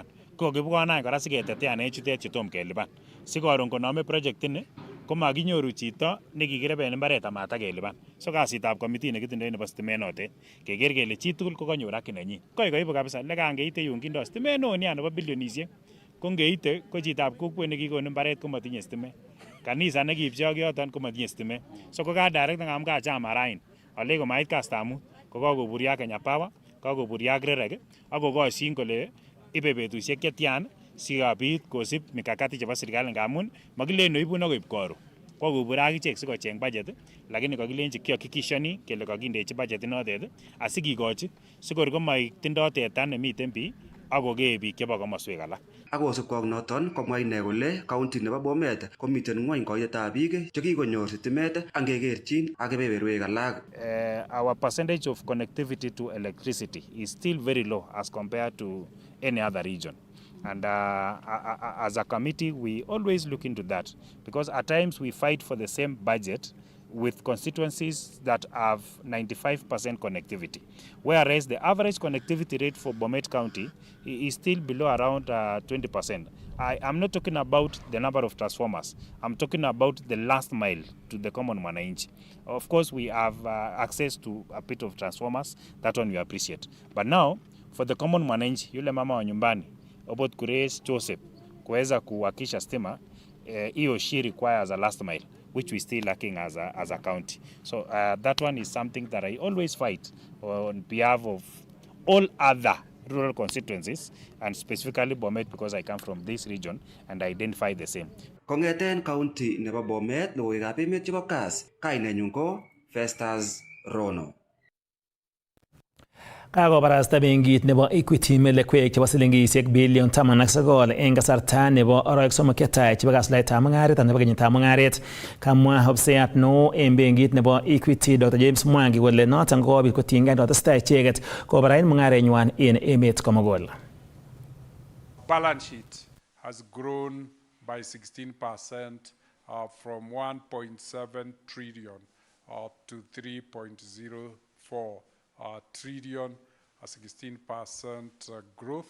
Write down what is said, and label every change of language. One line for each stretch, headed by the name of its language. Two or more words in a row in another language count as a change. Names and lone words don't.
Kalenjin: Ko kibwone any kora siketetean en chutet chetom kelipan. Sikoron konome project ini komakinyoru chito nekikireben imbaret amatakelipan. So kasitab committee nekitindoi nebo sitimet notet keker kele chitugul kokanyor haki nenyin. Koibu kabisa lekan keite yun kindoi sitimet neo nia nebo bilionisiek. Ko ngeite ko chitab kokwet nekikon imbaret komatinye sitimet. Kanisa nekipchi ak yoton komatinye sitimet. So ko ka direct ngam ka chama rain. Ale komait kastab mut ko kakoburyo ak Kenya Power, kakoburyo ak REREC ak kokoshin kole ibe betusiek chetian sikobit kosib mikakati chebo serikali ngamun makilen oibun akoib koron. Kokobur akichek sikocheng budget lakini kakilenji kihakikishani kele kakindechi budget inotet asikikochi sikor komaitindoi teta nemiten bii akokee biik chebo komoswek alak. Akosubkei ak noton komwa ine kole county nebo Bomet komiten ng'wony koitetab biik chekikonyor sitimet angekerchin ak kebeberwek alak.
English: Our percentage of connectivity to electricity is still very low as compared to any other region. And as a committee, we always look into that because at times we fight for the same budget with constituencies that have 95% connectivity, whereas the average connectivity rate for Bomet County is still below around 20%. I'm not talking about the number of transformers. I'm talking about the last mile to the common mwananchi. Of course, we have access to a bit of transformers. That one we appreciate. But now, for the common mwananchi,
Swahili: yule mama wa nyumbani,
English: about
Swahili: kuraise Joseph, kuweza kuwakisha stima, hiyo
English: she requires a last mile, which we still lacking as a county. So that one is something that I always fight on behalf of all other rural constituencies and specifically Bomet because I come from this region and I identify the same.
Kalenjin: Kong'eten county nebo Bomet logoiwekab emet chebo Kass, kainenyun ko Festus Rono. Kakobarasta benkit nebo Equity melekwek chebo silingisiek bilion 19 en kasarta nebo arawek somok chetai chebo kasuldaetab mung'aret nebo kenyitab mung'aret. Kamwa ofisiyat neo en benkit nebo Equity Dr. James Mwangi kole noton kokobit kotiengei kotestai icheket kobarain mung'arenywan en emet komugul.
English: Balance sheet has grown by 16% from 1.7 trillion to 3.04 trillion, a 16% growth.